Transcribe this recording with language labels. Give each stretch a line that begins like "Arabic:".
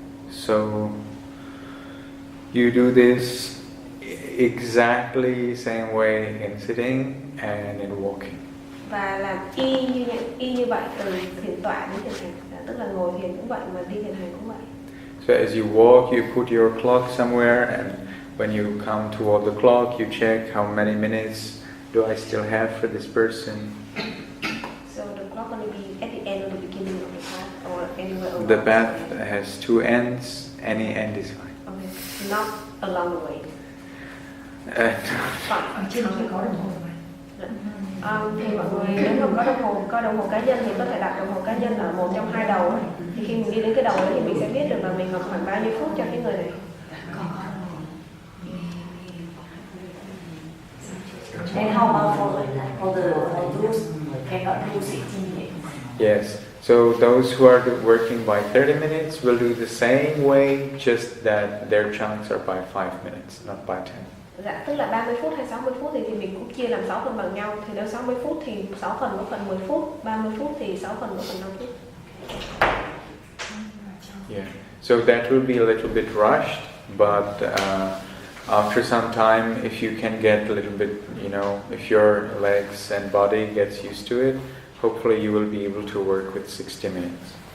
English: So you do this exactly same way in sitting and in walking.
Vietnamese: Và làm y như vậy từ thiền tọa đến thiền hành, tức là ngồi thiền cũng vậy mà đi thiền hành cũng vậy.
English: So as you walk, you put your clock somewhere, and when you come toward the clock, you check how many minutes do I still have for this person. So the clock going to be at the end or the beginning of the path, or anywhere along The path has 2 ends. Any end is fine. Okay, not along the way.
Vietnamese: Ở trên phải có đồng hồ mà. Thì mọi người nếu mà có đồng hồ cá nhân thì có thể đặt đồng hồ cá nhân ở một trong 2 đầu ấy. Thì khi mình đi đến cái đầu ấy thì mình sẽ biết được là mình còn khoảng bao nhiêu phút cho cái người này.
English: And how about for those cannot do 16 minutes? Yes. So those who are working by 30 minutes will do the same way, just that their chunks are by 5 minutes, not by 10.
Vietnamese: Dạ, tức là 30 phút hay 60 phút thì mình cũng chia làm 6 phần bằng nhau. Thì nếu 60 phút thì 6 phần mỗi phần 10 phút, 30 phút thì 6 phần mỗi phần 5 phút.
English: Yeah. So that will be a little bit rushed, but after some time, if you can get a little bit, if your legs and body gets used to it, hopefully you will be able to work with 60 minutes.